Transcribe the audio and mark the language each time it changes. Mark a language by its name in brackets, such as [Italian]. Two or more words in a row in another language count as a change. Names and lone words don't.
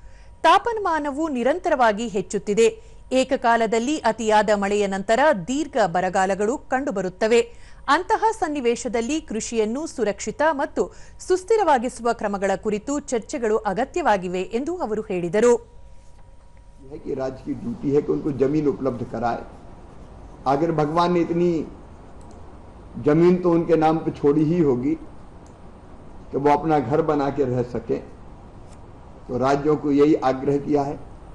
[Kannada] ತಾಪಮಾನವು ನಿರಂತರವಾಗಿ ಹೆಚ್ಚುತ್ತಿದೆ. ಏಕಕಾಲದಲ್ಲಿ ಅತಿಯಾದ ಮಳೆಯ ನಂತರ ದೀರ್ಘ ಬರಗಾಲಗಳು ಕಂಡುಬರುತ್ತವೆ. ಅಂತಹ ಸನ್ನಿವೇಶದಲ್ಲಿ ಕೃಷಿಯನ್ನು ಸುರಕ್ಷಿತ ಮತ್ತು ಸುಸ್ಥಿರವಾಗಿಸುವ ಕ್ರಮಗಳ ಕುರಿತು ಚರ್ಚೆಗಳು ಅಗತ್ಯವಾಗಿವೆ ಎಂದು ಅವರು ಹೇಳಿದರು. [Hindi] राज्य की ड्यूटी है कि उनको जमीन उपलब्ध कराए. अगर भगवान ने इतनी जमीन तो उनके नाम पे छोड़ी ही होगी कि वो अपना घर बना के रह सके, तो राज्यों को यही आग्रह किया है